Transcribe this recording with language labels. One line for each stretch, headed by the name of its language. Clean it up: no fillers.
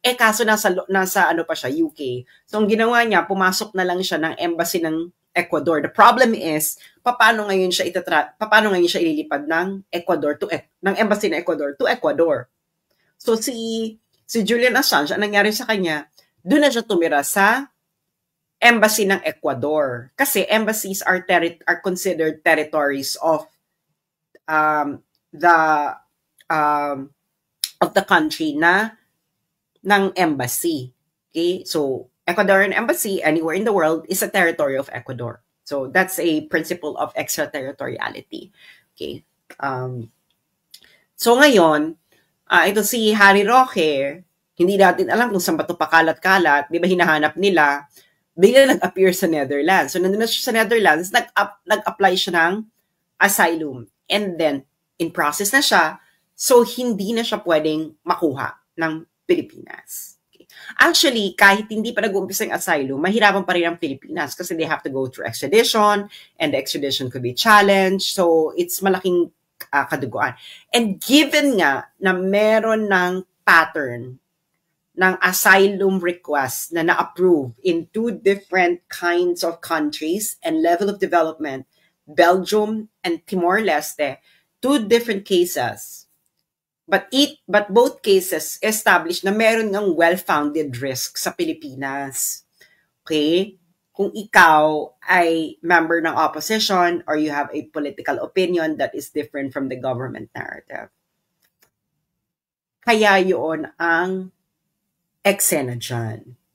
Filipino: Kaso nasa pa siya, UK. So, ang ginawa niya, pumasok na lang siya ng embassy ng Ecuador.
English: The problem is,
Filipino: paano ngayon siya ililipad ng Ecuador ng embassy ng Ecuador to Ecuador? So, si Julian Assange, ang nangyari sa kanya, doon na siya tumira sa embassy ng Ecuador.
English: Kasi embassies are considered territories of the country
Filipino: ng embassy.
English: Okay? So, Ecuadorian embassy anywhere in the world is a territory of Ecuador. So, that's a principle of extraterritoriality.
Filipino: Okay? So, ngayon, ito si Harry Roque, hindi natin alam kung saan ba ito pakalat-kalat. Di ba hinahanap nila? Bigla nag-appear sa Netherlands. So, nandun na siya sa Netherlands, nag-apply siya ng asylum.
English: And then, in process
Filipino: na siya, so hindi na siya pwedeng makuha ng Pilipinas. Okay. Actually, kahit hindi pa nag-uumpisa yung asylum, mahirapan pa rin ang Pilipinas kasi
English: they have to go through extradition, and the extradition could be challenged. So, it's
Filipino: malaking kaduguan.
English: And given nga
Filipino: na meron ng pattern ng asylum request na na-approve
English: in two different kinds of countries and level of development, Belgium and Timor-Leste, two different cases. But both cases establish
Filipino: na meron ng
English: well-founded risk
Filipino: sa Pilipinas.
English: Okay?
Filipino: Kung ikaw ay
English: member ng opposition or you have a political opinion that is different from the government narrative.
Filipino: Kaya yun ang eksena dyan.